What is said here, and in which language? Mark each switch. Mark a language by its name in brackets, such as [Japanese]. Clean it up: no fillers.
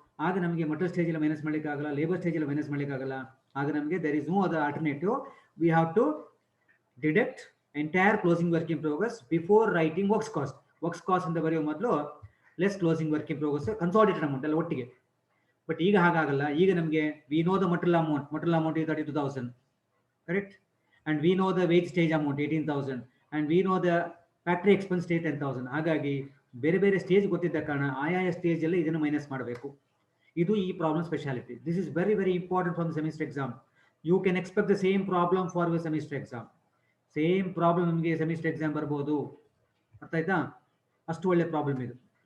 [Kannada] ಆಗ ನಮಗೆ ಮಟೀರಿಯಲ್ ಸ್ಟೇಜಲ್ಲಿ ಮೈನಸ್ ಮಾಡಲಿಕ್ಕಾಗಲ್ಲ, ಲೇಬರ್ ಸ್ಟೇಜಲ್ಲಿ ಮೈನಸ್ ಮಾಡಲಿಕ್ಕಾಗಲ್ಲ. ಆಗ ನಮಗೆ [English] there is no other alternative, we have to deduct entire closing work in progress before writing works cost [Kannada] ಅಂತ ಬರೆಯೋ ಮೊದಲು [English] less closing work in progress consolidated amount [Kannada] ಎಲ್ಲ ಒಟ್ಟಿಗೆ. ಬಟ್ ಈಗ ಹಾಗಾಗಲ್ಲ. ಈಗ ನಮಗೆ [English] We know the material amount is 32,000, correct, and we know the wage stage amount 18,000, and we know the factory expense stage 10,000. [Kannada] ಹಾಗಾಗಿ ಬೇರೆ ಬೇರೆ ಸ್ಟೇಜ್ ಗೊತ್ತಿದ್ದ ಕಾರಣ ಆಯಾಯ ಸ್ಟೇಜ್ ಅಲ್ಲಿ ಇದನ್ನು ಮೈನಸ್ ಮಾಡಬೇಕು. ಇದು ಈ problem speciality. [English] This is very very important for the semester exam. You can expect the [Kannada] same problem for your semester exam. Same problem ನಿಮಗೆ ಸೆಮಿಸ್ಟರ್ ಎಕ್ಸಾಮ್ ಬರ್ಬೋದು. ಅರ್ಥ ಆಯ್ತಾ? ಅಷ್ಟು ಒಳ್ಳೆ ಪ್ರಾಬ್ಲಮ್ ಇದು.